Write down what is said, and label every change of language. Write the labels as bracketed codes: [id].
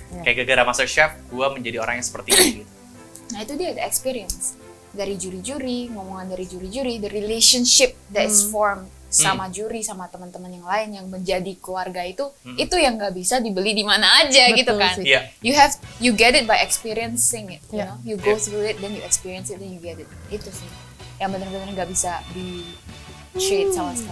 [id] Kayak gara-gara MasterChef gue menjadi orang yang seperti ini gitu. Nah itu dia [en] the experience [id] dari juri-juri, ngomongan dari juri-juri, [en] the relationship that is formed [id] sama juri, sama teman-teman yang lain yang menjadi keluarga itu yang nggak bisa dibeli di mana aja. Betul gitu kan. sih. [en] You get it by experiencing it, you know. You go through it, then you experience it, then you get it. [id] Itu sih yang benar-benar nggak bisa di trade sama sekali.